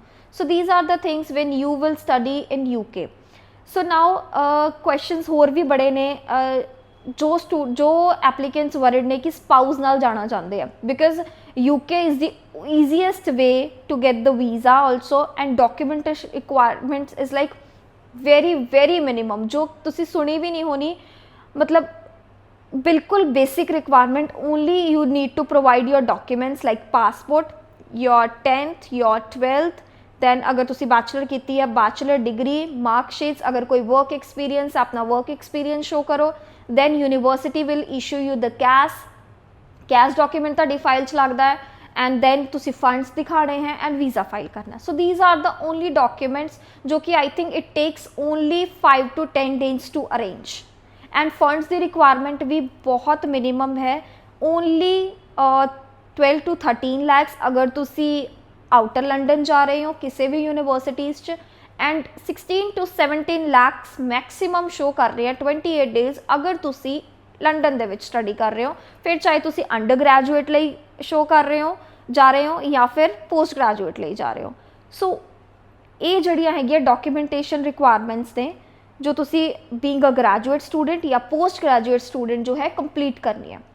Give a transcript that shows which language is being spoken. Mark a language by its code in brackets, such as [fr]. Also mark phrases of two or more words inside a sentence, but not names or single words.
[en] so these are the things when you will study in UK. so now questions [pa] ਹੋਰ ਵੀ ਬੜੇ ਨੇ ਜੋ [en] applicants worried [pa] ਨੇ ਕਿ ਸਪਾਊਸ ਨਾਲ ਜਾਣਾ ਚਾਹੁੰਦੇ ਆ, [en] because UK is the easiest way to get the visa also and documentation requirements is like very minimum, [pa] ਜੋ ਤੁਸੀਂ ਸੁਣੀ ਵੀ ਨਹੀਂ ਹੋਣੀ, ਮਤਲਬ ਬਿਲਕੁਲ [en] basic requirement, only you need to provide your documents like passport, your 10th, your 12th, then [pa] ਅਗਰ ਤੁਸੀਂ bachelor ਕੀਤੀ ਹੈ [en] bachelor degree, mark sheets, [pa] ਅਗਰ ਕੋਈ work experience ਆਪਣਾ work experience show ਕਰੋ, [en] then university will issue you the cash document [pa] ਤੁਹਾਡੀ ਫਾਈਲ 'ਚ ਲੱਗਦਾ ਹੈ, [en] and then [pa] ਤੁਸੀਂ funds ਦਿਖਾਣੇ ਹੈ [en] and visa file ਕਰਨਾ। so these are the only documents [pa] ਜੋ ਕਿ [en] I think it takes only 5 to 10 days to arrange, and funds [pa] ਦੀ requirement ਵੀ ਬਹੁਤ minimum ਹੈ, [en] only 12 to 13 lakhs [pa] ਅਗਰ ਤੁਸੀਂ [en] outer London [pa] ਜਾ ਰਹੇ ਹੋ ਕਿਸੇ ਵੀ universities 'ਚ, [en] and 16 to 17 lakhs maximum show [pa] ਕਰ ਰਹੇ ਆ [en] 28 days [pa] ਅਗਰ ਤੁਸੀਂ ਲੰਡਨ ਦੇ ਵਿੱਚ ਸਟੱਡੀ ਕਰ ਰਹੇ ਹੋ, ਫਿਰ ਚਾਹੇ ਤੁਸੀਂ ਅੰਡਰ ਗ੍ਰੈਜੂਏਟ ਲਈ ਸ਼ੋ ਕਰ ਰਹੇ ਹੋ ਜਾ ਰਹੇ ਹੋ ਜਾਂ ਫਿਰ ਪੋਸਟ ਗ੍ਰੈਜੂਏਟ ਲਈ ਜਾ ਰਹੇ ਹੋ। ਸੋ ਇਹ ਜਿਹੜੀਆਂ ਹੈਗੀਆਂ [en] documentation requirements [pa] ਨੇ ਜੋ ਤੁਸੀਂ [en] being a graduate student [pa] ਜਾਂ [en] post graduate student [pa] ਜੋ ਹੈ ਕੰਪਲੀਟ ਕਰਨੀ ਹੈ।